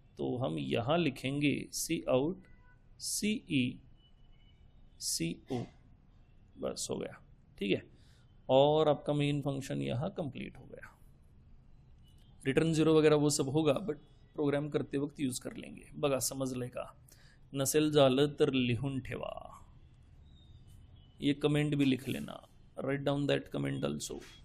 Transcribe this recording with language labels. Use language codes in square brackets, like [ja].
[hi] तो हम यहां लिखेंगे सी आउट सी ई सी ओ, बस हो गया। ठीक है, और आपका मेन फंक्शन यहां कंप्लीट हो गया। रिटर्न 0 वगैरह वो सब होगा, बट प्रोग्राम करते वक्त यूज कर लेंगे। [mr] बघा समजलंय का, नसेल झालं तर लिहून ठेवा। [hi] ये कमेंट भी लिख लेना, [en] Write down that comment also.